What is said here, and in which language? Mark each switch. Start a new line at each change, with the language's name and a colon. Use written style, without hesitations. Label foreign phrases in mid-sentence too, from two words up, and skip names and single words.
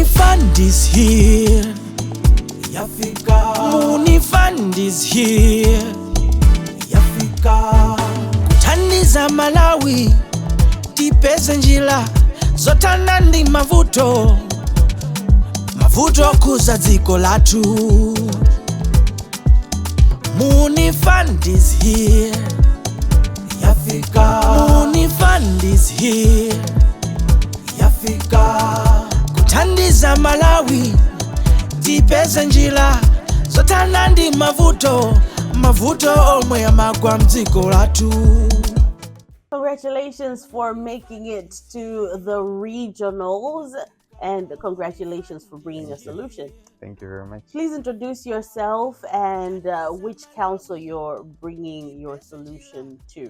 English: Fund is here.
Nyanja: Yafika.
English: Muuni Fund is here.
Nyanja: Yafika. Kuthandiza Malawi tipeze njira zotana ndi mavuto kuza dziko lathu.
English: Muuni Fund is here.
Nyanja: Yafika.
English: Muuni Fund is here.
Nyanja: Yafika. Kuthandiza Malawi tipeze njira zotana ndi mavuto omwe amagwa mdziko lathu.
English: Congratulations for making it to the regionals, and congratulations for bringing a solution. Thank you very much. Please introduce yourself and which council you're bringing your solution to.